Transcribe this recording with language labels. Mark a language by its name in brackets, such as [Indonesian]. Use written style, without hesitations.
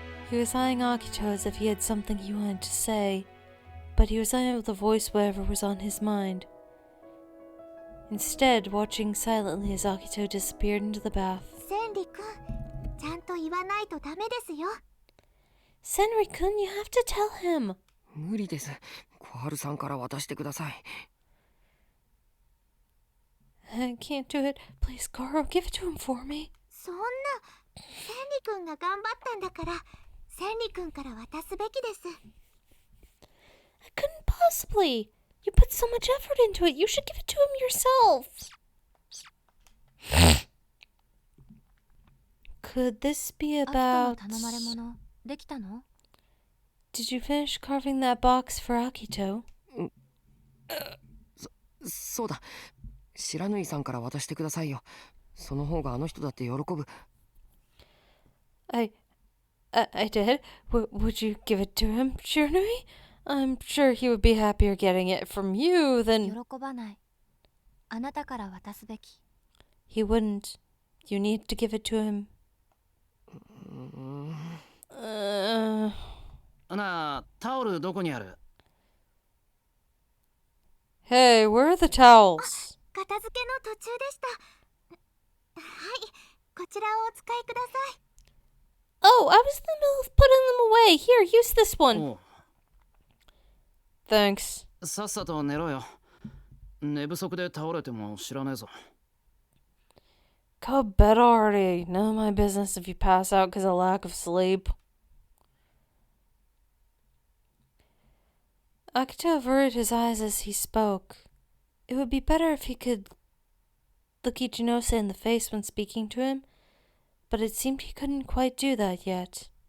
[English] He was eyeing Akito as if he had something he wanted to say, but he was unable to voice whatever was on his mind. Instead, watching silently as Akito disappeared into the bath. [Japanese] センリ君、ちゃんと言わないとダメですよ。 [English] Senri-kun, you have to tell him. [Japanese] 無理です。小春さんから渡してください。 [English] I can't do it. Please, Koharu, give it to him for me. [Japanese] そんな、センリ君が頑張ったんだから、センリ君から渡すべきです。 [English] I couldn't possibly. You put so much effort into it. You should give it to him yourself. Could this be [Japanese] アキト [English] about... [Japanese] の頼まれ物、できたの？ [English] Did you finish carving that box for Akito? [Japanese] そうだ。白縫さんから渡してくださいよ。その方があの人だって喜ぶ。 [English] I did. Would you give it to him, Shiranui? I'm sure he would be happier getting it from you [Japanese] 喜 [English] than... [Japanese] ばない。あなたから渡すべき。 [English] He wouldn't. You need to give it to him. [Japanese] なあタオルどこにある？ [English] Hey, where are the towels? [Japanese] 片付けの途中でした。はい、こちらをお使いください。 [English] Oh, I was in the middle of putting them away. Here, use this one. [Japanese] おう [English] Thanks. [Japanese] さっさと寝ろよ。寝不足で倒れても知らねえぞ。 [English] Go to bed already. None of my business if you pass out because of lack of sleep. Akito averted his eyes as he spoke. It would be better if he could look Ichinose in the face when speaking to him, but it seemed he couldn't quite do that yet.